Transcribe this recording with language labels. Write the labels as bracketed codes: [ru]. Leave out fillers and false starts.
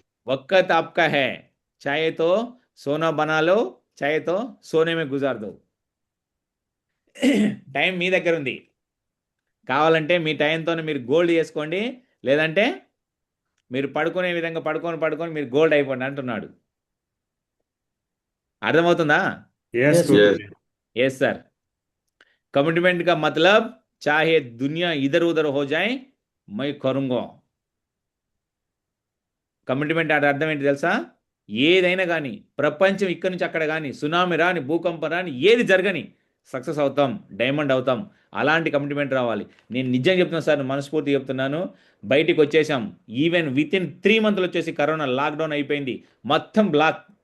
[hi] वक्त आपका है, चाहे तो सोना बना लो, चाहे तो सोने में गुजार दो. [te] టైం మీ దగ్గర ఉంది. కావాలంటే మీ టైంతోనే మీరు గోల్డ్ చేసుకోండి, లేదంటే మీరు పడుకునే విధంగా పడుకొని మీరు గోల్డ్ అయిపోండి అంటున్నాడు. అర్థమవుతుందా? [en] Yes, Yes. Guruji. Yes sir. [hi] Commitment का मतलब चाहे दुनिया इधर उधर हो जाए मैं करूंगा. [te] కమిట్మెంట్ అంటే అర్థం ఏంటి తెలుసా? ఏదైనా కానీ, ప్రపంచం ఇక్కడి నుంచి అక్కడ కానీ, సునామీ రాని, భూకంపం రాని, ఏది జరగని సక్సెస్ అవుతాం, డైమండ్ అవుతాం. అలాంటి కమిట్మెంట్ రావాలి. నేను నిజంగా చెప్తున్నాను సార్, మనస్ఫూర్తి చెప్తున్నాను. బయటికి వచ్చేసాం. ఈవెన్ విత్ ఇన్ 3 మంత్లు వచ్చేసి కరోనా లాక్డౌన్ అయిపోయింది, మొత్తం బ్లాక్.